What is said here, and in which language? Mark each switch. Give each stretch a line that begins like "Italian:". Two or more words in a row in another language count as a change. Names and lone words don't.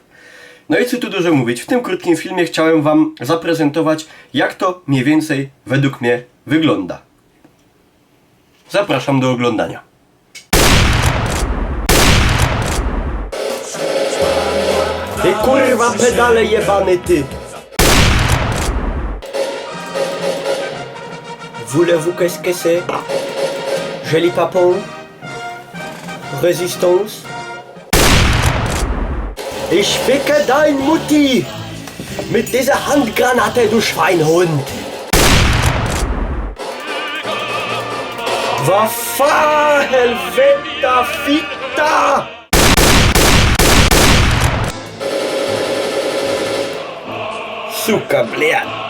Polish: No i co tu dużo mówić, w tym krótkim filmie chciałem wam zaprezentować, jak to mniej więcej według mnie wygląda. Zapraszam do oglądania. Ty kurwa pedale jebany ty!
French: Voulez-vous qu'est-ce que c'est? Joli papon? Résistance?
German: Ich ficke dein Mutti! Mit dieser Handgranate, du Schweinhund!
Swedish: Waffa helveta fitta!
Russian: Сука, блядь!